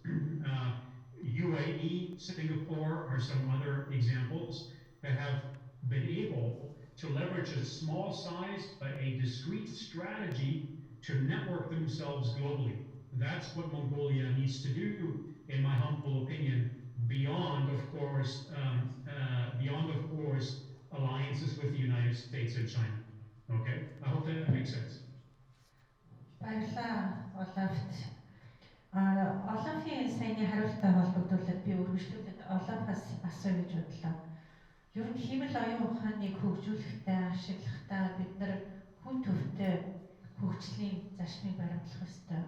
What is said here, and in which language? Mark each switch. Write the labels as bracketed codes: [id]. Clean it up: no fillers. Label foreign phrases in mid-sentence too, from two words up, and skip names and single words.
[en] UAE, Singapore are some other examples that have been able to leverage a small size but a discrete strategy to network themselves globally. That's what Mongolia needs to do, in my humble opinion, beyond of course, alliances with the United States and China. Okay, I hope that makes sense. [mn] Баярлалаа Олафт. Олафын саяны хариулттай холбогдуулаад би үргэлжлүүлээд Олафаас асууя гэж бодлоо. Ер нь хэмэл оюун ухааныг хөгжүүлэхдээ, ашиглахдаа бид нар хүн төртэй хөгжлийн зарчмыг баримтлах ёстой.